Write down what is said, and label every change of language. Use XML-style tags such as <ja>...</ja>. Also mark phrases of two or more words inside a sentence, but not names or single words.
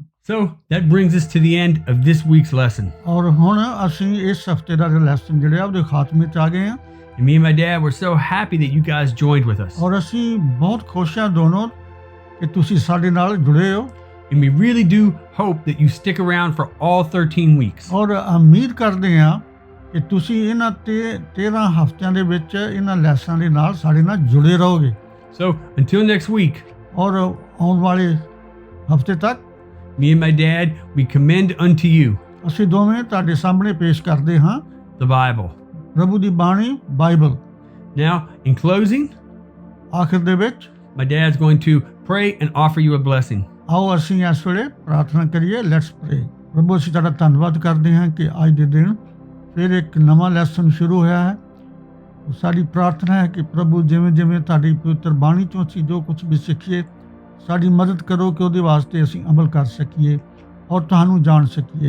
<en>So that brings us to the end of this week's lesson.</en> <pa>ਔਰ ਹੁਣ ਅਸੀਂ ਇਸ ਹਫ਼ਤੇ ਦਾ ਲੈਸਨ ਜਿਹੜਾ ਉਹਦੇ ਖਾਤਮੇ 'ਚ ਆ ਗਏ ਹਾਂ।</pa> <en>And me and my dad were so happy that you guys joined with us.</en> <pa>ਔਰ ਅਸੀਂ ਬਹੁਤ ਖੁਸ਼ ਹਾਂ ਦੋਨੋਂ ਕਿ ਤੁਸੀਂ ਸਾਡੇ ਨਾਲ ਜੁੜੇ ਹੋ।</pa> <en>And we really do hope that you stick around for all 13 weeks.</en> <pa>ਔਰ ਉਮੀਦ ਕਰਦੇ ਹਾਂ ਕਿ ਤੁਸੀਂ ਇਹਨਾਂ 13 ਹਫ਼ਤਿਆਂ ਦੇ ਵਿੱਚ ਇਹਨਾਂ ਲੈਸਨਾਂ ਦੇ ਨਾਲ ਸਾਡੇ ਨਾਲ ਜੁੜੇ ਰਹੋਗੇ।</pa> <en>So until next week,</en> <pa>ਔਰ ਆਉਣ ਵਾਲੇ ਹਫ਼ਤੇ ਤੱਕ</pa> <en>me and my dad, we commend unto you</en> <pa>ਅਸੀਂ ਦੋਵੇਂ ਤੁਹਾਡੇ ਸਾਹਮਣੇ ਪੇਸ਼ ਕਰਦੇ ਹਾਂ</pa> <en>the Bible.</en> <pa>ਪ੍ਰਭੂ ਦੀ ਬਾਣੀ ਬਾਈਬਲ।</pa> <en>Now, in closing,</en> <pa>ਆਖਿਰ ਦੇ ਵਿੱਚ</pa> <en>my dad's going to pray and offer you a blessing.</en> <pa>ਆਓ ਅਸੀਂ ਇਸ ਵੇਲੇ ਪ੍ਰਾਰਥਨਾ ਕਰੀਏ।</pa> <en>let's pray.</en> <pa>ਪ੍ਰਭੂ ਅਸੀਂ ਤੁਹਾਡਾ ਧੰਨਵਾਦ ਕਰਦੇ ਹਾਂ ਕਿ ਅੱਜ ਦੇ ਦਿਨ ਫਿਰ ਇੱਕ ਨਵਾਂ ਲੈਸਨ ਸ਼ੁਰੂ ਹੋਇਆ ਹੈ। ਸਾਡੀ ਪ੍ਰਾਰਥਨਾ ਹੈ ਕਿ ਪ੍ਰਭੂ ਜਿਵੇਂ ਜਿਵੇਂ ਤੁਹਾਡੀ ਪਵਿੱਤਰ ਬਾਣੀ ਚੋਂ ਅਸੀਂ ਜੋ ਕੁਝ ਵੀ ਸਿੱਖੀਏ ਸਾਡੀ ਮਦਦ ਕਰੋ ਕਿ ਉਹਦੇ ਵਾਸਤੇ ਅਸੀਂ ਅਮਲ ਕਰ ਸਕੀਏ ਔਰ ਤੁਹਾਨੂੰ ਜਾਣ ਸਕੀਏ।</pa>